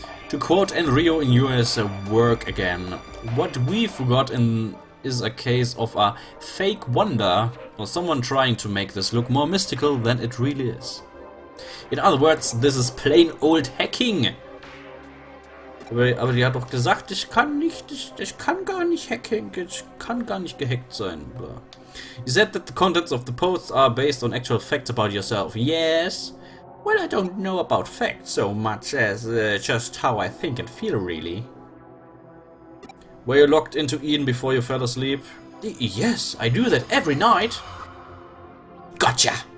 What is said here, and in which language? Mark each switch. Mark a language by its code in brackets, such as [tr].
[en] To quote Enrio Inue's work again, what we've got is a case of a fake wonder, or someone trying to make this look more mystical than it really is. In other words, this is plain old hacking. [de] Aber die hat doch gesagt, ich kann gar nicht hacken, ich kann gar nicht gehackt sein. Blah. [en] You said that the contents of the posts are based on actual facts about yourself. Yes. Well, I don't know about facts so much as just how I think and feel, really. Were you locked into Eden before you fell asleep? Yes, I do that every night. Gotcha!